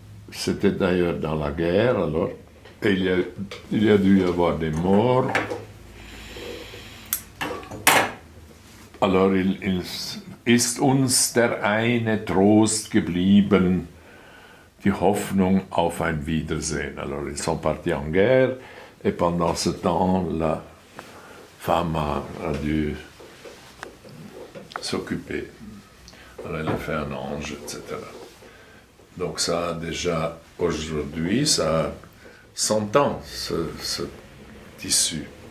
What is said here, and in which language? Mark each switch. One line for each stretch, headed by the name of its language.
French: C'était d'ailleurs dans la guerre, alors, et il y a dû y avoir des morts.
German: Alors ist uns der eine Trost geblieben, die Hoffnung auf ein Wiedersehen.
French: Alors ils sont partis en guerre, et pendant ce temps, la femme a dû s'occuper. Alors elle a fait un ange, etc. Donc ça a déjà, aujourd'hui, ça a 100 ans, ce tissu.